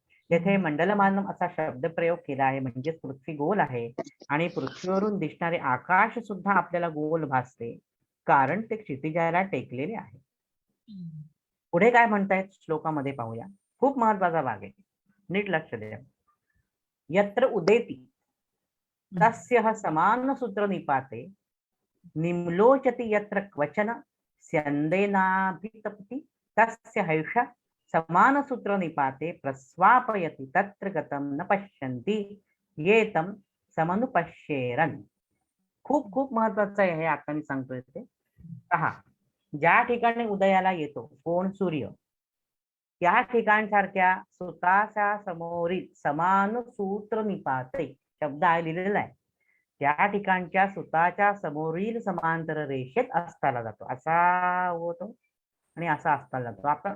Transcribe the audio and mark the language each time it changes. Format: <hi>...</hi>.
<mr>तेथे मंडलमानम असा शब्द प्रयोग केला आहे, म्हणजे पृथ्वी गोल आहे आणि पृथ्वीवरून दिसणारे आकाश सुद्धा आपल्याला गोल भासते, कारण ते क्षितिजाला टेकलेले आहे. पुढे काय म्हणतायत श्लोकामध्ये पाहूया. खूप महत्वाचा भाग आहे, नीट लक्ष द्या.</mr> <sa>यत्र उदेती तस्य समान सूत्र निपाते निम्लोचति यत्र क्वचन स्यंदेनाभितपति तस्य हैष समान सूत्र निपाते प्रस्वापयति तत्र गतम न पश्यन्ति येतम समनुपश्येरन.</sa> <mr>खूप खूप महत्वाचं आहे हे, आता मी सांगतोय ते पहा. ज्या ठिकाणी उदयाला येतो कोण, सूर्य, त्या ठिकाणसारख्या सुताच्या समोरील समान सूत्र निपाते शब्द आहे, लिहिलेला आहे. त्या ठिकाणच्या सुताच्या समोरील समांतर रेषेत अस्ताला जातो, असा होतो आणि असा अस्ताला जातो.</mr>